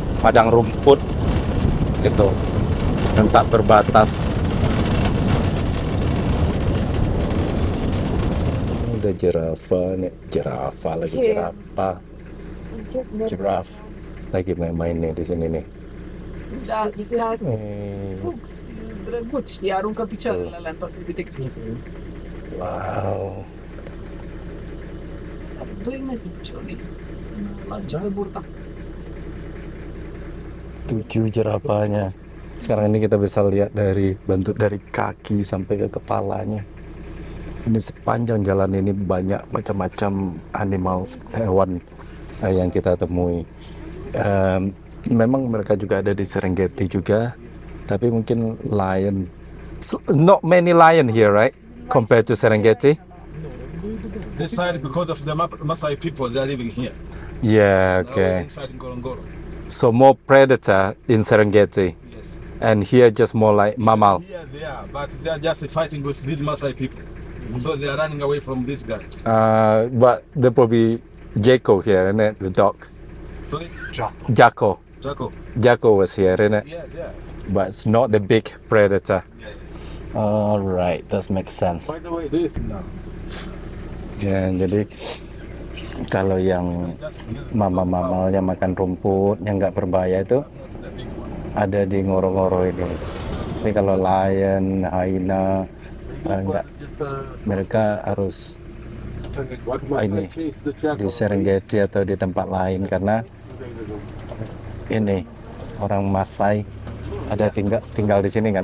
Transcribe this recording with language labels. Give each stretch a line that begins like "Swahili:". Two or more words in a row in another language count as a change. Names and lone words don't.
Indonesian: Padang rumput, gitu, dan tak berbatas. Ada jirafa nih, jirafa lagi, jirafa, giraffe lagi main-main nih di sini nih.
Romanian: Da, Fuchs, drăguț, știi, aruncă picioarele alea în toate direcțiile. Wow. 2 metri picioarele. Lancar de burta.
Indonesian: 7 jerapahnya. Sekarang ini kita bisa lihat dari bentuk dari kaki sampai ke kepalanya. Ini sepanjang jalan ini banyak macam-macam animal, hewan yang kita temui. Memang mereka juga ada di Serengeti juga, tapi mungkin lion.
English: Not many lion here, right? Compared to Serengeti. This side, because of the Maasai people, they are living here. Yeah, Now okay. inside Ngorongoro. So more predator in Serengeti, Yes. and here just more like mammal. Yes, they are, but they are just fighting with these Maasai people. So they are running away from this guy. But there probably Jaco here, isn't it? The dog. Sorry? Jaco. Jaco. Jaco was here, isn't it? Yes, yeah. But it's not the big predator. Yeah. All right, that makes sense. By the way, this now.
Indonesian: Ya, jadi kalau yang mama-mamalnya makan rumput yang nggak berbahaya itu ada di Ngorongoro ini. Tapi kalau lion, hyena, enggak, mereka harus ini di Serengeti atau di tempat lain karena ini orang Masai ada tinggal di sini kan.